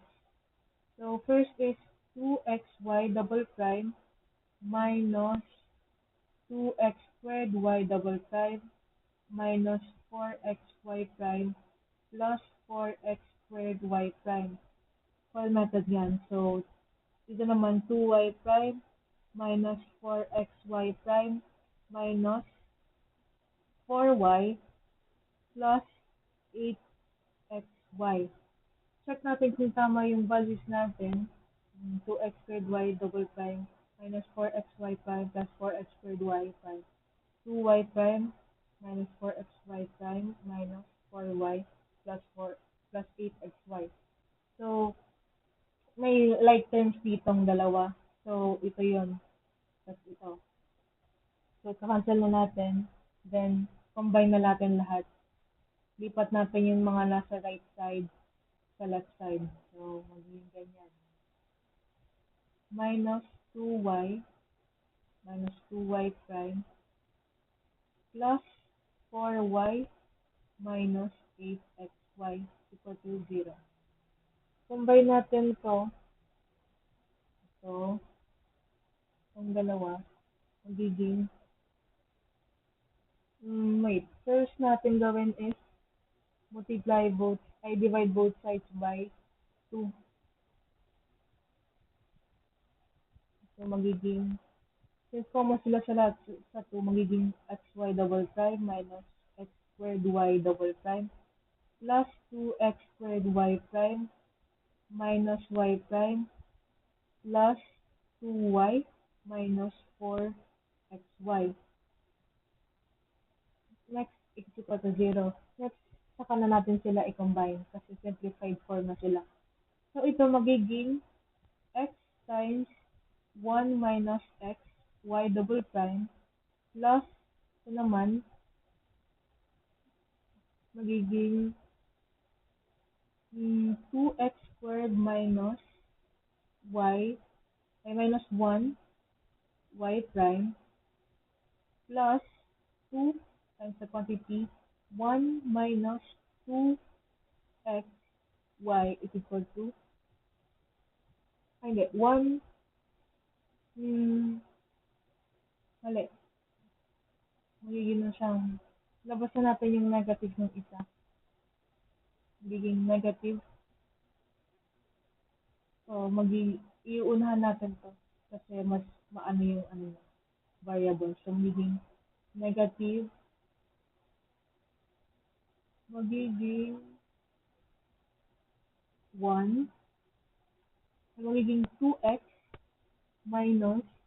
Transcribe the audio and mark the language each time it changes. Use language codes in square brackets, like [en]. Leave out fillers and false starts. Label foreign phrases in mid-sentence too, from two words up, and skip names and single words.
[en] So, first is 2xy double prime minus 2x squared y double prime minus 4xy prime plus 4x squared y prime. Call method yan. So, [tl] dito naman [en] 2y prime minus 4xy prime minus 4y plus 8xy. [tl] Check natin kung tama yung values natin. [en] 2x squared y double prime minus 4xy prime plus 4x squared y prime. 2y prime minus 4xy prime minus 4y plus 8xy. [tl] So, may like terms ditong dalawa. So, ito yun. Tapos ito. So, cancel na natin. Then, combine na natin lahat. Lipat natin yung mga nasa right side sa left side. [en] So, magiging minus 2y minus 2y prime plus 4y minus 8xy equal to 0. [tl] Combine natin to, ang dalawa, magiging, wait, first natin gawin [en] is divide both sides by 2. [tl] So, [en] magiging, since common [tl] sila sa lahat, sa 2, magiging [en] xy double prime minus x squared y double prime plus 2x squared y prime minus y prime plus 2y minus 4xy. Next, is equal to 0. Next, [tl] saka na natin sila i-combine kasi [en] simplified form [tl] na sila. [en] So, [tl] ito magiging [en] x times 1 minus x y double prime plus [tl] ito naman [en] magiging 2x squared minus y ay minus 1 y prime plus 2 times the quantity 1 minus 2x y is equal to hindi 1 [tl] mali magiging na siyang labasan natin yung negative ng isa magiging negative so iuunahan natin to kasi mas maano yung variable so negative magiging 1 magiging 2x minus